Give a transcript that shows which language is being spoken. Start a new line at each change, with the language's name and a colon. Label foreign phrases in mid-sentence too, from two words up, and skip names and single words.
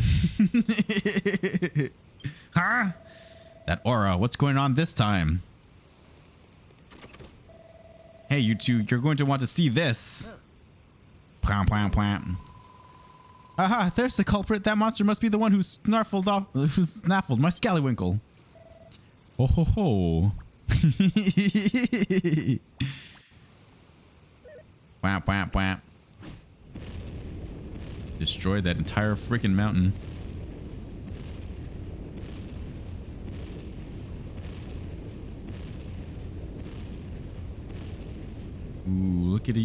English: Huh? That aura, what's going on this time? Hey, you two, you're going to want to see this. Plam, plam, plam. Aha, there's the culprit. That monster must be the one who snaffled my scallywinkle. Oh ho ho. Wham, wham, wham. Destroyed that entire freaking mountain. Ooh, look at it.